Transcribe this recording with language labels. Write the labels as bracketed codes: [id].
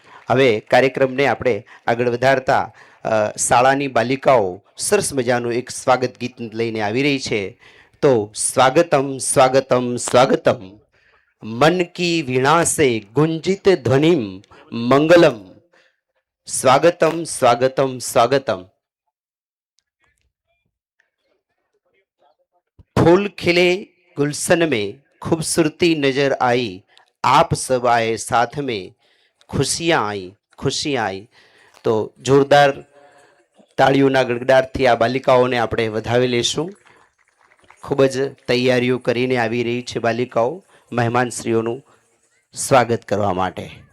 [gu] હવે કાર્યક્રમને આપણે આગળ વધારતા શાળાની બાલિકાઓ સરસ મજાનું એક સ્વાગત ગીત લઈને આવી રહી છે. [hi] તો સ્વાગતમ સ્વાગતમ સ્વાગતમ, મન કી વીણા સે ગુંજિત ધ્વનિમ મંગલમ, स्वागतम स्वागतम स्वागतम. फूल खिले गुलशन में खूबसूरती नजर आई, आप सब आए साथ में खुशियां आई खुशियां आई. [gu] तो जोरदार તાળીઓના ગડગડાટથી આ બાલિકાઓને આપણે વધાવી લેશું. ખૂબ જ તૈયારીઓ કરીને આવી રહી છે બાલિકાઓ મહેમાનશ્રીઓનું સ્વાગત કરવા માટે.